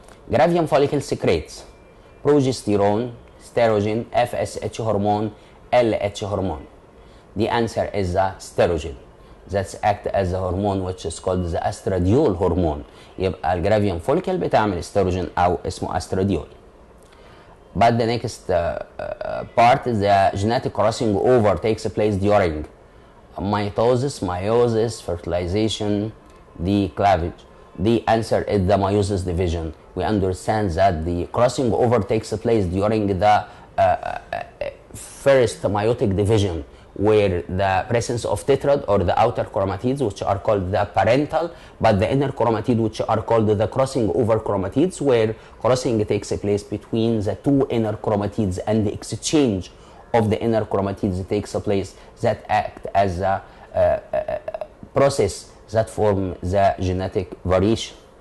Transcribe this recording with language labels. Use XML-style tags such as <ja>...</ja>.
<en>Gravium follicle secretes progesterone, estrogen, FSH hormone, LH hormone. The answer is the estrogen. That's act as a hormone which is called the estradiol hormone.</en> <ar>يبقى الجرافيوم فوليكل بتعمل استروجين أو اسمه estradiol.</ar> <en>But the next part is the genetic crossing over takes place during mitosis, meiosis, fertilization, the cleavage. The answer is the meiosis division. We understand that the crossing over takes place during the first meiotic division, where the presence of tetrad or the outer chromatids, which are called the parental, but the inner chromatid, which are called the crossing over chromatids, where crossing takes place between the two inner chromatids, and the exchange of the inner chromatids takes place, that act as a process that form the genetic variation.</en>